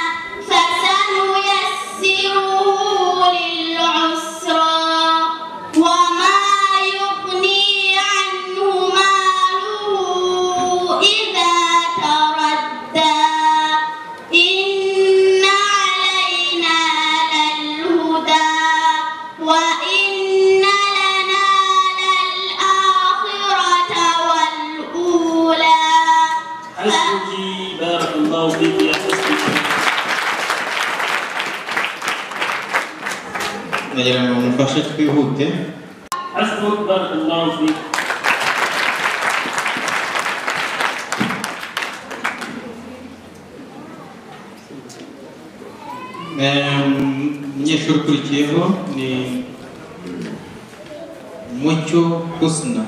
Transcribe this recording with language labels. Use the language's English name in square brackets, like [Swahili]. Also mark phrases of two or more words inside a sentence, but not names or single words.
[Arabic] فسنيسره للعسرى وما يغني عنه ماله إذا تردى إن علينا للهدى وإن لنا للآخرة والأولى. حسبك بارك الله فيك يا حسبك. [Kinyarwanda] nagira ngo mufashe twihute. [Arabic] حسبك بارك الله فيك. [Kinyarwanda] Umunyeshuri ukurikiyeho ni Mucyo Husna.